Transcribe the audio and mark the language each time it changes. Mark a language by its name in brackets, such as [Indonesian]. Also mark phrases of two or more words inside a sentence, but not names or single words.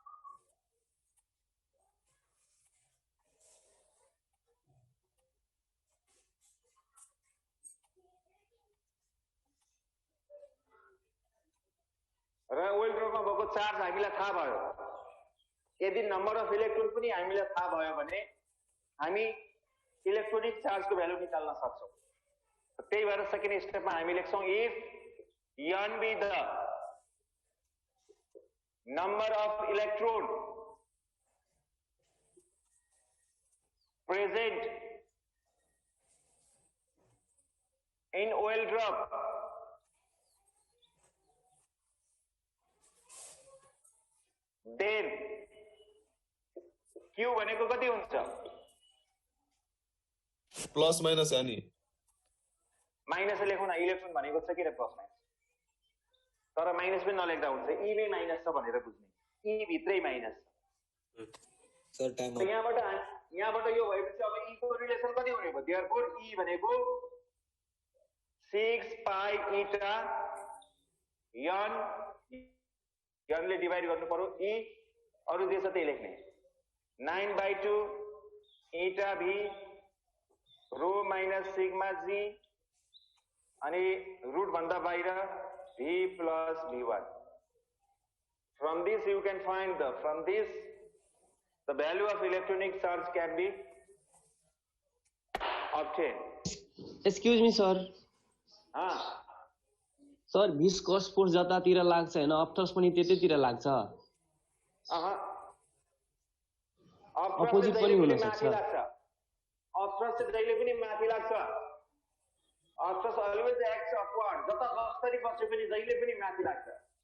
[Nepali] र ओइल ड्रपमा भएको चार्ज हामीलाई थाहा भयो यदि [English] number of electron [Nepali] पनि हामीलाई थाहा भयो भने हामी इलेक्ट्रोनिक चार्जको भ्यालु निकाल्न सक्छौं त्यही भएर सेकेन्ड स्टेपमा हामी लेख्छौं [English] if n be the number of electron present in oil drop then [Nepali] q भनेको कति हुन्छ [English] plus minus [Nepali] है नि माइनस लेखौँ न इलेक्ट्रोन भनेको छ कि [English] plus minus [Nepali] तर माइनस पनि नलेख्दा हुन्छ ई नै माइनस छ भनेर बुझ्ने ई भित्रै माइनस [English] sir time [Nepali] छ यहाँबाट यो भएपछि अब ई को रिलेसन कति हुने भयो देयरफोर ई भनेको 6 पाई इटा यन यनले डिभाइड गर्नु पर्यो ई अरु जे छ त्यही लेख्ने 9/2 [English] eta v rho minus sigma g [Nepali] अनि रुट भन्दा बाहिर [English] v plus v1 from this you can find the value of electronic charge can be obtained excuse me sir sir viscous force [Nepali] जतातिर लाग्छ हैन अप्टर्स पनि त्यतैतिर लाग्छ अपोजिट पनि हुन सक्छ अप्टर्स चाहिँ जहिले पनि माथि लाग्छ [English] upthrust always acts upward [Nepali] जता जसरी बसे पनि जहिले पनि माथि लाग्छ